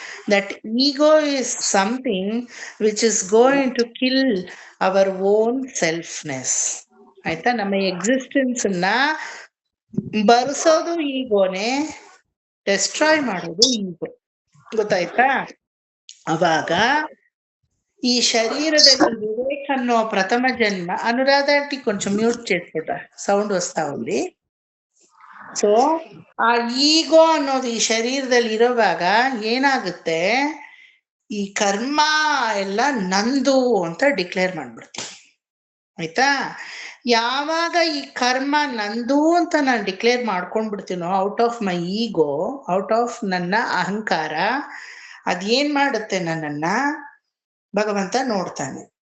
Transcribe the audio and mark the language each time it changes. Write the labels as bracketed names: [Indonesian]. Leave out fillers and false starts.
[English] That ego is something which is going to kill our own selfness. ಆಯ್ತಾ? [Kannada] ನಮ್ಮ existence ನ ಬರ್ಸೋದು ಈಗೋನೆ, destroy ಮಾಡೋದು ಈಗೋ. ಗೊತ್ತಾಯ್ತಾ? ಅವಾಗ ಈ ಶರೀರದಲ್ಲಿ ವಿವೇಕ್ ಅನ್ನೋ ಪ್ರಥಮ ಜನ್ಮ. [Telugu] ಅನುರಾಧ ಆಂಟಿ ಕೊಂಚం ಮ್ಯೂಟ್ చేసుకుంటా, సౌండ్ వస్తా ఉంది. [Kannada] ಸೊ ಆ ಈಗೋ ಅನ್ನೋದು ಈ ಶರೀರದಲ್ಲಿ ಇರೋವಾಗ ಏನಾಗುತ್ತೆ, ಈ ಕರ್ಮ ಎಲ್ಲ ನಂದು ಅಂತ ಡಿಕ್ಲೇರ್ ಮಾಡ್ಬಿಡ್ತೀವಿ. ಆಯ್ತಾ? ಯಾವಾಗ ಈ ಕರ್ಮ ನಂದು ಅಂತ ನಾನು declare ಮಾಡ್ಕೊಂಡ್ಬಿಡ್ತೀನೋ, [English] out of my ego, [Kannada] out of ನನ್ನ ಅಹಂಕಾರ, ಅದೇನ್ ಮಾಡುತ್ತೆ, ನನ್ನನ್ನ ಭಗವಂತ ನೋಡ್ತಾನೆ.